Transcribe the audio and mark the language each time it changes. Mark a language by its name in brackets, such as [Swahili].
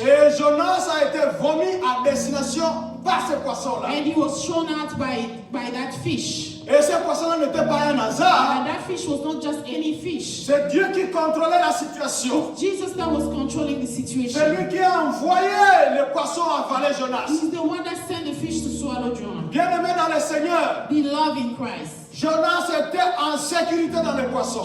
[French] Et Jonas a été vomi à destination par ce poisson-là. [English] And he was thrown out by that fish. [French] Et ce poisson-là n'était pas un hasard. [English] And that fish was not just any fish. [French] C'est Dieu qui contrôlait la situation. [English] Jesus that was controlling the [French] C'est [English] situation. [French] lui qui a envoyé le poisson avaler Jonas. [English] He's the one that sent the fish to swallow Jonah. [French] Bien-aimé dans le Seigneur, [English] Beloved in Christ. [French] Jonas était en sécurité dans le poisson.